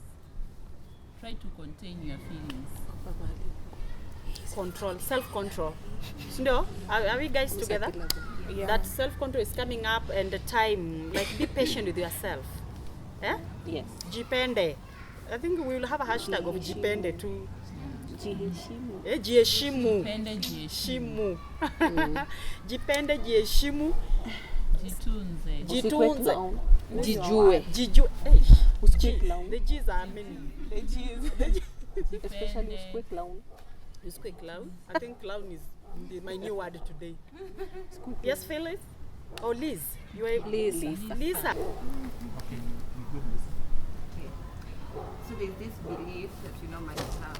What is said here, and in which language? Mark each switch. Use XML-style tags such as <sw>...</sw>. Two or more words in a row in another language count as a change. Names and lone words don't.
<en>Try to contain your feelings. Control, self-control. No, are we guys together? Yeah. That self-control is coming up, and the time, like, be patient with yourself. Eh? Yes.</en> <sw>Jipende.</sw> <en>I think we will have a hashtag of jipende too.</en> <sw>Jiheshimu. Jiheshimu. Jipende, jiheshimu. Jipende, jiheshimu. Jitunze. Jitunze. Jijue. Jijue. Usikwe clown.</sw> <en>The G's are many. The G's. Especially</en> <sw>Jipende. usikwe clown. Usikwe clown.</sw> <en>I think clown is my new word today. Yes, Phyllis? Or Liz? You are Lisa. Lisa. Okay. So there's this belief that might have.</en>